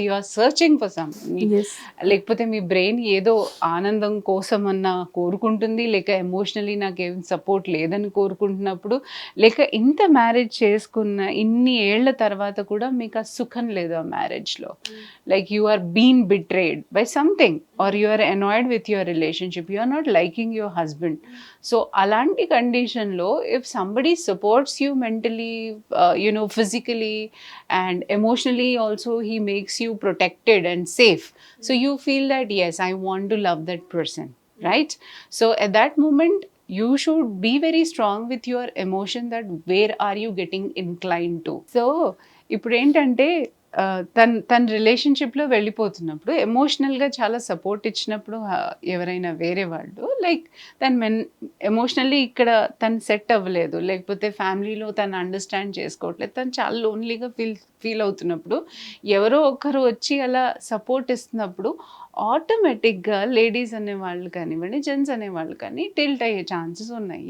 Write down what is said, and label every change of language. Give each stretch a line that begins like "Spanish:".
English: you are searching for some,
Telugu: లేకపోతే మీ brain ఏదో ఆనందం కోసం అన్న కోరుకుంటుంది, లేక ఎమోషనలీ నాకేం సపోర్ట్ లేదని కోరుకుంటున్నప్పుడు, లేక ఇంత మ్యారేజ్ చేసుకున్న ఇన్ని ఏళ్ల తర్వాత కూడా మీకు ఆ సుఖం లేదు ఆ మ్యారేజ్లో.
English: Like you are been betrayed by something, are you are annoyed with your relationship, you are not liking your husband. So
Telugu: alanti condition lo,
English: if somebody supports you mentally, physically and emotionally also, he makes you protected and safe, so you feel that yes, I want to love that person, right? So at that moment you should be very strong with your emotion, that where are you getting inclined to. So
Telugu: ఇప్పుడు ఏంటంటే తన రిలేషన్షిప్లో వెళ్ళిపోతున్నప్పుడు ఎమోషనల్గా చాలా support ఇచ్చినప్పుడు ఎవరైనా వేరే వాళ్ళు లైక్ తను ఎమోషనల్లీ ఇక్కడ తను సెట్ అవ్వలేదు, లేకపోతే ఫ్యామిలీలో తను అండర్స్టాండ్ చేసుకోవట్లేదు, తను చాలా లోన్లీగా ఫీల్ అవుతున్నప్పుడు ఎవరో ఒకరు వచ్చి అలా సపోర్ట్ ఇస్తున్నప్పుడు ఆటోమేటిక్గా లేడీస్ అనేవాళ్ళు కానివ్వండి, జెంట్స్ అనేవాళ్ళు కానీ టిల్ట్ అయ్యే ఛాన్సెస్ ఉన్నాయి.